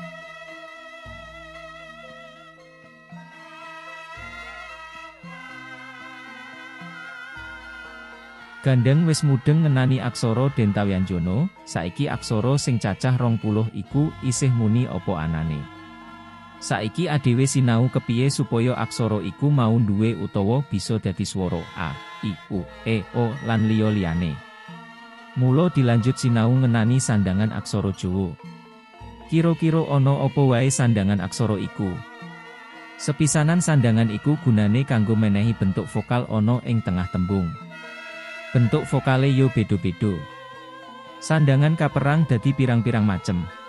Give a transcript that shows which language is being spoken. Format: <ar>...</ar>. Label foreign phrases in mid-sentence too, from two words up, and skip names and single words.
<jv>Gandeng wis mudeng ngenani aksara Dentawianjana, saiki aksara sing cacah 20 iku isih muni apa anane. Saiki adhewe sinau kepiye supaya aksara iku mau duwe utawa bisa dadi swara a, i, u, e, o lan liya-liyane. Mula dilanjut sinau ngenani sandangan aksara Jawa. Kira-kira ana apa wae sandangan aksara iku? Sepisanan sandangan iku gunane kanggo menehi bentuk vokal ana ing tengah tembung. Bentuk vokale yo beda-beda. Sandangan kaperang dadi pirang-pirang macem.</jv>